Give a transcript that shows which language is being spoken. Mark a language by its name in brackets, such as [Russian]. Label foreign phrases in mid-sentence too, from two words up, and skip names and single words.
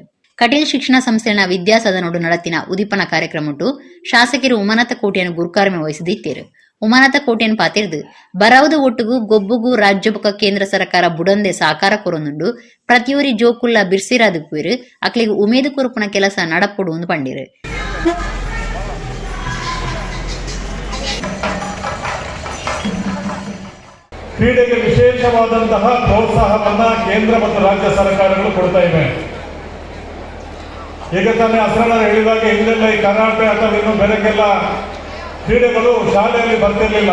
[Tulu] ಕಟೀಲ್ ಶಿಕ್ಷಣ ಸಂಸ್ಥೆನ ವಿದ್ಯಾಸದನೋಡು ನಡತಿನ ಉದೀಪನ ಕಾರ್ಯಕ್ರಮಟ್ಟು ಶಾಸಕರು ಉಮಾನಾಥ ಕೋಟೆಯನ್ನು ಗುರುಕಾರ್ಮೆ ವಹಿಸಿದಿತ್ತೇರು. ಉಮಾನಾಥ ಕೋಟೆಯನ್ನು ಪಾತಿರ್ದು ಬರವುದು ಒಟ್ಟುಗೂ ಗೊಬ್ಬುಗೂ ರಾಜ್ಯ ಬೊಕ್ಕ ಕೇಂದ್ರ ಸರ್ಕಾರ ಬುಡಂದೆ ಸಾಕಾರ ಕೊರೊಂದುಂಡು ಪ್ರತಿಯೊರಿ ಜೋಕುಲ್ಲ ಬಿರ್ಸಿರಾದು ಕುಯಿರು ಅಕ್ಲಿಗೆ ಉಮೇದು ಕುರುಪುನ ಕೆಲಸ ನಡಪೊಡು ಪಂಡಿರು. [Kannada] ಕ್ರೀಡೆಗೆ ವಿಶೇಷವಾದಂತಹ ಪ್ರೋತ್ಸಾಹವನ್ನ ಕೇಂದ್ರ ಮತ್ತು ರಾಜ್ಯ ಸರ್ಕಾರಗಳು ಕೊಡ್ತಾ ಇವೆ. ಈಗ ತಾನೇ ಅಸರಣ ಹೇಳಿದಾಗ ಇಲ್ಲೆಲ್ಲ ಈ ಕರಾಟೆ ಅಥವಾ ಇನ್ನು ಬೇರೆಗೆಲ್ಲ ಕ್ರೀಡೆಗಳು ಶಾಲೆಯಲ್ಲಿ ಬರ್ತಿರ್ಲಿಲ್ಲ.